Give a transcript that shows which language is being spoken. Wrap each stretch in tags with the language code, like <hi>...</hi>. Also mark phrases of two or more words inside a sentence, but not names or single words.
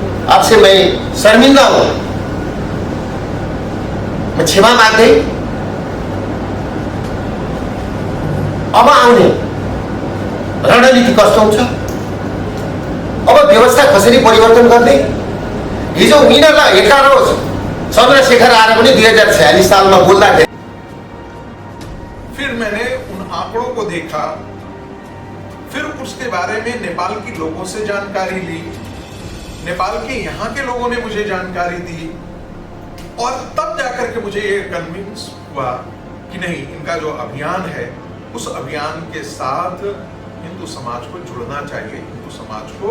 <hi>आपसे मैं शर्मिंदा हूं।</hi> <ne>मैं क्षमा माग्दै अब आउने रणनीति कस्तो हुन्छ, अब व्यवस्था कसरी परिवर्तन गर्ने। हिजो उनीहरूलाई 11 चंद्रशेखर आएर पनि 2046 सालमा बोल्दाखेरि</ne> <hi>फिर मैंने उन आंकड़ों को देखा, फिर उसके बारे में नेपाल के लोगों से जानकारी ली, नेपाल के यहाँ के लोगों ने मुझे जानकारी दी और तब जाकर के मुझे ये कन्विंस हुआ कि नहीं, इनका जो अभियान है उस अभियान के साथ हिंदू समाज को जुड़ना चाहिए, हिंदू समाज को।</hi>